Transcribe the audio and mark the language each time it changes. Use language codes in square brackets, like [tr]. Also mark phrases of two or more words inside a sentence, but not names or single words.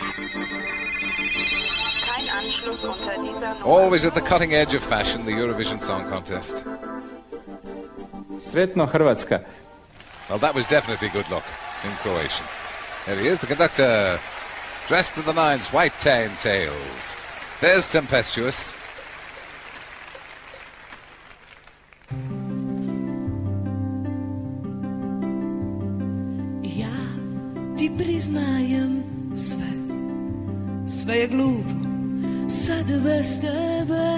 [en] Always at the cutting edge of fashion, the Eurovision Song Contest. [hr] Sretno Hrvatska. [en] Well, that was definitely good luck in Croatian. There he is, the conductor, dressed to the nines, white tails. There's Tempestuous. [hr] Ja ti priznajem sve je glupo, sad bez tebe.